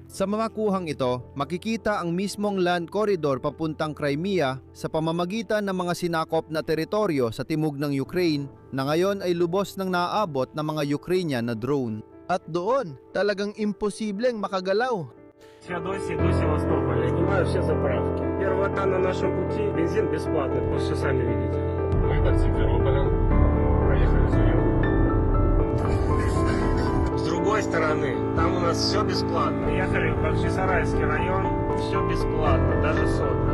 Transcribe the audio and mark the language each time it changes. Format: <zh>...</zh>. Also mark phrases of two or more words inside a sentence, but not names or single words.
<tl>Sa mga kuhang ito, makikita ang mismong land corridor papuntang Crimea sa pamamagitan ng mga sinakop na teritoryo sa timog ng Ukraine na ngayon ay lubos ng naaabot ng mga Ukrainian na drone. At doon, talagang imposibleng makagalaw.</tl> <ru>Феодосии до Севастополя. Снимаю все заправки. Первого на нашем пути бензин бесплатный, вы все сами видите. Мы до Симферополя проехали вдвоем. С другой стороны, там у нас все бесплатно. Ехали в Бахчисарайский район, все бесплатно, даже сотка.</ru>